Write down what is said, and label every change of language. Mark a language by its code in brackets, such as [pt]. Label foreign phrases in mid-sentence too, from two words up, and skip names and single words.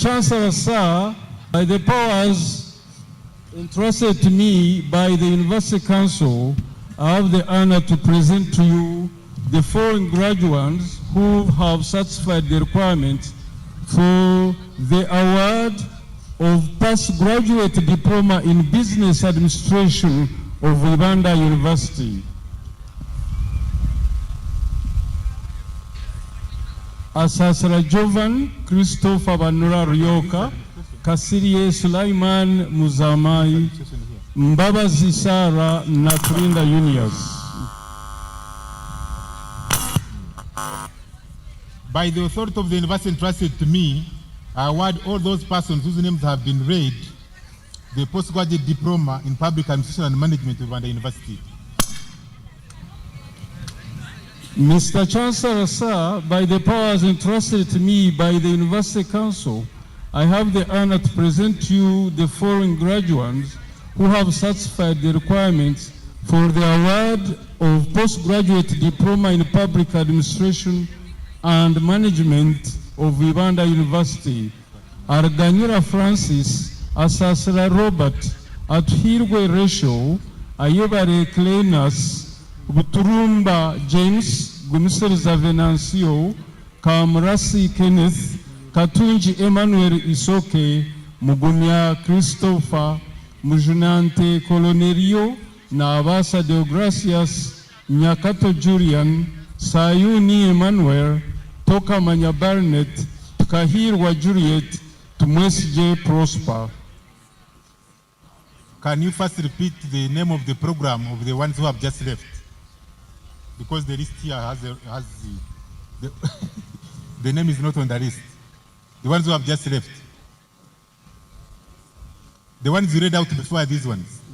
[en] Chancellor, sir, by the powers entrusted to me by the University Council, I have the honor to present to you the following graduates who have satisfied the requirements for the award of postgraduate diploma in business administration of Ibanda University. Asasra Jovan Christopher Banura Ryoka, Kasirie Sulaiman Muzamai, Mbabazi Sara na Kurinda Unias. By the authority of the university entrusted to me, I award all those persons whose names have been read the postgraduate diploma in public administration and management of Ibanda University. Mr. Chancellor, sir, by the powers entrusted to me by the University Council, I have the honor to present to you the following graduates who have satisfied the requirements for the award of postgraduate diploma in public administration and management of Ibanda University, Arganyira Francis, Asasra Robert, Atuhirwe Rachel, Ayebare Clenas, Buturumba James, Gumiseriza Venancio, Kamrasi Kenneth, Katunji Emmanuel Isoke, Mugumya Christopher, Mujunante Colonerio, na Abasa Deogracias, Nyakato Julian, Sayuni Emmanuel, Toka Manya Barnett, Tukahirwa Juliet, Tumwesije Prosper. Can you first repeat the name of the program of the ones who have just left? Because the list here has the the name is not on the list. The ones who have just left. The ones you read out before are these ones.